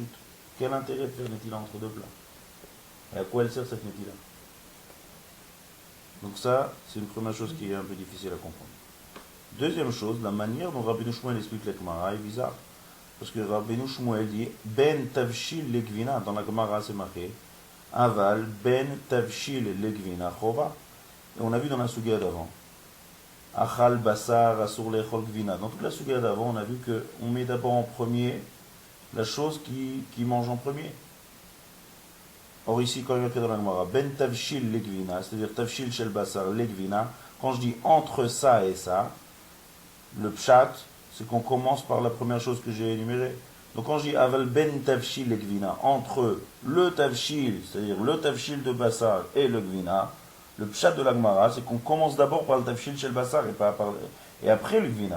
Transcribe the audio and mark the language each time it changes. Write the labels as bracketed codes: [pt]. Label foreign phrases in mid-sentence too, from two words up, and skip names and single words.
[fr] Quel intérêt de faire netila entre deux plats? Et à quoi elle sert cette netila? Donc ça, c'est une première chose qui est un peu difficile à comprendre. Deuxième chose, la manière dont Rabbeinu Shmuel explique la Gemara est bizarre. Parce que Rabbeinu Shmuel dit [he] בין תבשיל לגבינה, [fr] dans la Gemara c'est marqué [he] אבל בין תבשיל לגבינה חובה. [fr] Et on a vu dans la sugya d'avant [he] אכל בשר אסור לאכול גבינה. [fr] Dans toute la sugya d'avant, on a vu qu'on met d'abord en premier la chose qui mange en premier. Or ici, quand il y a dans la Gemara [he] בין תבשיל לגבינה, [fr] c'est-à-dire [he] תבשיל של בשר לגבינה, [fr] quand je dis entre ça et ça, le pshat, c'est qu'on commence par la première chose que j'ai énumérée. Donc quand je dis [he] אבל בין תבשיל לגבינה, [fr] entre le tavshil, c'est-à-dire le tavshil de basar et le gvina, le pshat de la Gemara, c'est qu'on commence d'abord par le tavshil chez le basar et après le gvina.